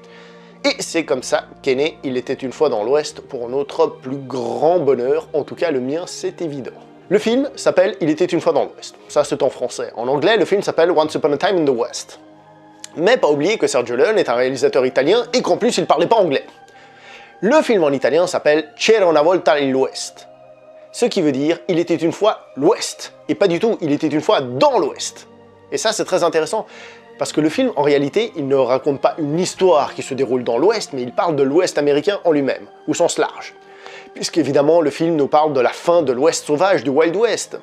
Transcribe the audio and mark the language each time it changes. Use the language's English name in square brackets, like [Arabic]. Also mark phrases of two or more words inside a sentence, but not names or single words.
[French] Et c'est comme ça qu'est né Il était une fois dans l'Ouest, pour notre plus grand bonheur, en tout cas le mien, c'est évident. Le film s'appelle Il était une fois dans l'Ouest, ça c'est en français. En anglais, le film s'appelle Once Upon a Time in the West. Mais pas oublier que Sergio Leone est un réalisateur italien et qu'en plus il parlait pas anglais. Le film en italien s'appelle C'era una volta l'Ouest, ce qui veut dire Il était une fois l'Ouest, et pas du tout Il était une fois dans l'Ouest. Et ça c'est très intéressant. Parce que le film, en réalité, il ne raconte pas une histoire qui se déroule dans l'Ouest, mais il parle de l'Ouest américain en lui-même, au sens large. Puisqu'évidemment, le film nous parle de la fin de l'Ouest sauvage, du [English] Wild West.